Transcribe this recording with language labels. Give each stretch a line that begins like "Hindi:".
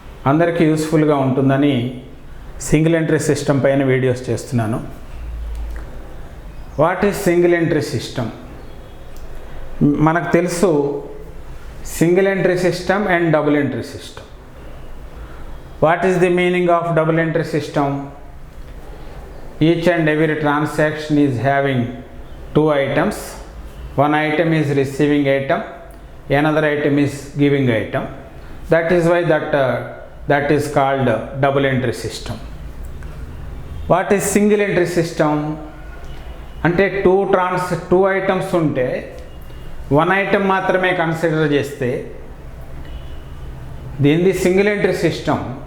Telugu: అందరికీ యూస్ఫుల్గా ఉంటుందని సింగిల్ ఎంట్రీ సిస్టమ్ పైన వీడియోస్ చేస్తున్నాను.
English: What is single entry system?
Telugu: మనకు తెలుసు
English: Single entry system and double entry system. What is the meaning of double entry system? Each and every transaction is having two items. One item is receiving item, another item is giving item. That is why that is called double entry system. What is single entry system?
Telugu: అంటే two items ఉంటే one item మాత్రమే consider చేస్తే దీనిది single entry system.